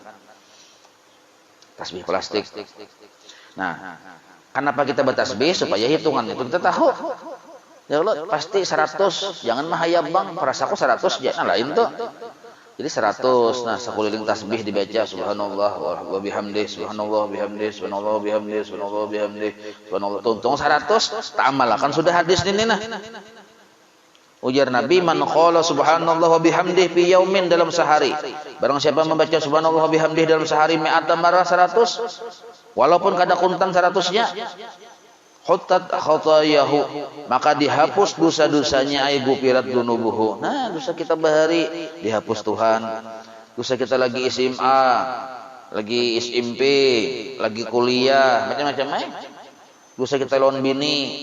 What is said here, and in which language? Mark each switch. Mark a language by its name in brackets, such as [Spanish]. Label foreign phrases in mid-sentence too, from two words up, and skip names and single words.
[Banjar] Tasbih plastik. Nah, kenapa kita bertasbih? Supaya hitungan itu kita tahu. Ya Allah, pasti 100, jangan mahayab bang, perasaku 100 jangan lain tuh. Jadi 100, nah sekeliling tasbih dibaca [Arabic] سبحان الله وبحمده، سبحان الله بحمده، سبحان الله بحمده، سبحان الله بحمده، سبحان الله. [Banjar] Tuntung 100, tak amalkan sudah hadis ini nah. Ujar Nabi, [Arabic] من قال سبحان الله وبحمده في يوم, [Banjar] dalam sehari. Barang siapa membaca [Arabic] سبحان الله وبحمده [Banjar] dalam sehari [Arabic] مائة مرة [Banjar] 100, walaupun kada kuntan 100-nya, [Arabic] حطت خطاياه, [Banjar] maka dihapus dosa-dosanya, [Arabic] أي غفرت ذنوبه. [Banjar] Nah, dosa kita bahari dihapus Tuhan. Dosa kita lagi SMA, lagi SMP, lagi kuliah, macam-macam dosa kita lawan bini.